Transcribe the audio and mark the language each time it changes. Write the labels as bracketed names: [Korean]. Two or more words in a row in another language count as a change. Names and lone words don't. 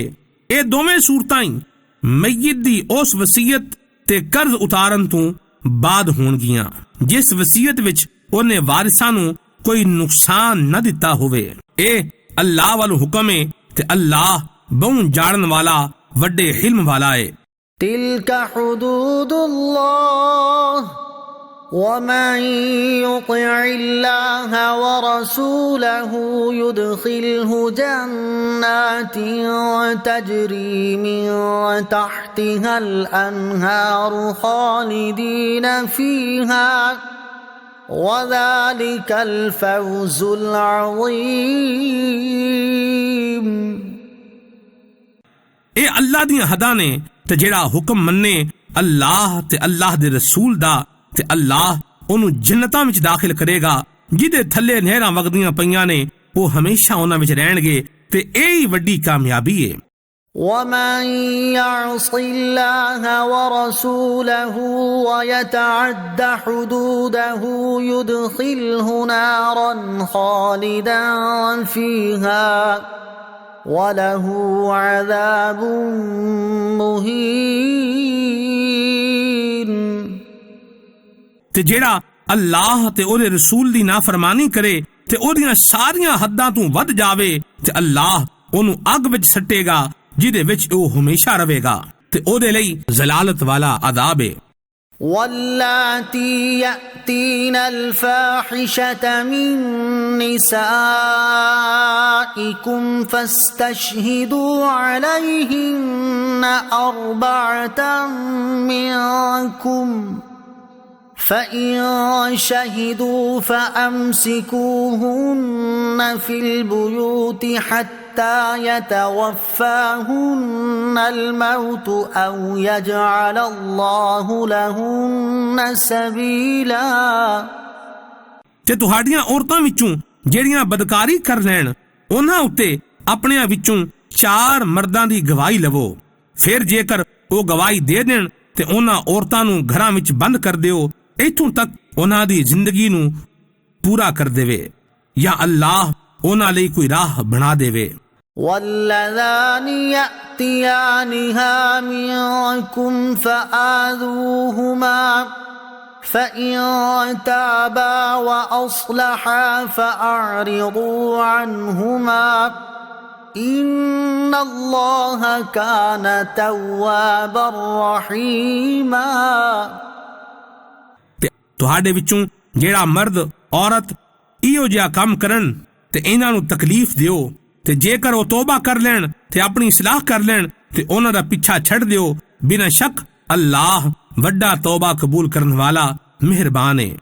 [Punjabi] ਇਹ ਦੋਵੇਂ ਸੂਰਤਾਂ ਹੀ ਮਈਤ ਦੀ ਉਸ ਵਸੀਅਤ ਤੇ ਕਰਜ਼ ਉਤਾਰਨ ਤੋਂ ਬਾਅਦ ਹੋਣਗੀਆਂ ਜਿਸ ਵਸੀਅਤ ਵਿੱਚ ਉਹਨੇ ਵਾਰਿਸਾਂ ਨੂੰ ਕੋਈ ਨੁਕਸਾਨ ਨਾ ਦਿੱਤਾ ਹੋਵੇ। ਇਹ ਅੱਲਾਹ ਵੱਲੋਂ ਹੁਕਮ ਹੈ ਤੇ ਅੱਲਾਹ ਬਹੁ ਜਾਣਨ ਵਾਲਾ, ਵੱਡੇ ਹਿਲਮ ਵਾਲਾ ਹੈ। [Arabic] تِلْكَ حُدُودُ اللَّهِ وَمَن يُطِعِ اللَّهَ وَرَسُولَهُ يُدْخِلْهُ جَنَّاتٍ تَجْرِي مِن تَحْتِهَا الْأَنْهَارُ خَالِدِينَ فِيهَا وَذَلِكَ الْفَوْزُ الْعَظِيمُ۔ [Punjabi] ਇਹ ਅੱਲਾਹ ਦੀਆਂ ਹਦਾਂ ਨੇ ਤੇ ਜਿਹੜਾ ਹੁਕਮ ਮੰਨੇ ਅੱਲਾਹ ਤੇ ਅੱਲਾਹ ਦੇ ਰਸੂਲ ਦਾ, ਤੇ ਅੱਲਾਹ ਉਹਨੂੰ ਜੰਨਤਾਂ ਵਿੱਚ ਦਾਖਿਲ ਕਰੇਗਾ ਜਿਹਦੇ ਥੱਲੇ ਨਹਿਰਾਂ ਵਗਦੀਆਂ ਪਈਆਂ ਨੇ ਉਹ ਹਮੇਸ਼ਾ ਉਹਨਾਂ ਵਿੱਚ ਰਹਿਣਗੇ ਤੇ ਇਹ ਹੀ ਵੱਡੀ ਕਾਮਯਾਬੀ ਏ। [Arabic] ومن يعص الله ورسوله ويتعد حدوده يدخله نارا خالدا فيها وله عذاب مهين। [Punjabi] ਤੇ ਜਿਹੜਾ ਅੱਲਾਹ ਤੇ ਉਹਦੇ ਰਸੂਲ ਦੀ ਨਾਫਰਮਾਨੀ ਕਰੇ ਤੇ ਉਹਦੀਆਂ ਸਾਰੀਆਂ ਹੱਦਾਂ ਤੋਂ ਵੱਧ ਜਾਵੇ ਤੇ ਅੱਲਾਹ ਉਹਨੂੰ ਅੱਗ ਵਿੱਚ ਸੱਟੇਗਾ ਜਿਹਦੇ ਵਿੱਚ ਉਹ ਹਮੇਸ਼ਾ ਰਹੇਗਾ ਤੇ ਉਹਦੇ ਲਈ ਜ਼ਲਾਲਤ ਵਾਲਾ ਅਜ਼ਾਬ ਹੈ। [Arabic] واللاتي يأتين الفاحشة من نسائكم فاستشهدوا عليهن 4 منكم فإن شهدوا فأمسكوهن في البيوت حتى يتوفاهن الموت أو يجعل الله لهن سبيلا। [Punjabi] ਤੇ ਤੁਹਾਡੀਆਂ ਔਰਤਾਂ ਵਿੱਚੋਂ ਜਿਹੜੀਆਂ ਬਦਕਾਰੀ ਕਰ ਲੈਣ ਉਹਨਾਂ ਉੱਤੇ ਆਪਣਿਆਂ ਵਿੱਚੋਂ 4 ਮਰਦਾਂ ਦੀ ਗਵਾਹੀ ਲਵੋ। ਫਿਰ ਜੇਕਰ ਉਹ ਗਵਾਹੀ ਦੇ ਦੇਣ ਤੇ ਉਹਨਾਂ ਔਰਤਾਂ ਨੂੰ ਘਰਾਂ ਵਿੱਚ ਬੰਦ ਕਰ ਦਿਓ ਇੱਥੋਂ ਤੱਕ ਉਹਨਾਂ ਦੀ ਜ਼ਿੰਦਗੀ ਨੂੰ ਪੂਰਾ ਕਰ ਦੇਵੇ ਜਾਂ ਅੱਲਾਹ ਉਹਨਾਂ ਲਈ ਕੋਈ ਰਾਹ ਬਣਾ ਦੇਵੇ। [Arabic] واللذان يأتيانها منكم فآذوهما فإن تابا وأصلحا فأعرضوا عنهما إن الله كان توابا رحيما। [Punjabi] ਤੁਹਾਡੇ ਵਿੱਚੋਂ ਜਿਹੜਾ ਮਰਦ ਔਰਤ ਇਹੋ ਜਿਹਾ ਕੰਮ ਕਰਨ ਤੇ ਇਹਨਾਂ ਨੂੰ ਤਕਲੀਫ ਦਿਓ ਤੇ ਜੇਕਰ ਉਹ ਤੋਬਾ ਕਰ ਲੈਣ ਤੇ ਆਪਣੀ ਇਸਲਾਹ ਕਰ ਲੈਣ ਤੇ ਉਹਨਾਂ ਦਾ ਪਿੱਛਾ ਛੱਡ ਦਿਓ ਬਿਨਾਂ ਸ਼ੱਕ ਅੱਲਾਹ ਵੱਡਾ ਤੋਬਾ ਕਬੂਲ ਕਰਨ ਵਾਲਾ ਮਿਹਰਬਾਨ ਹੈ।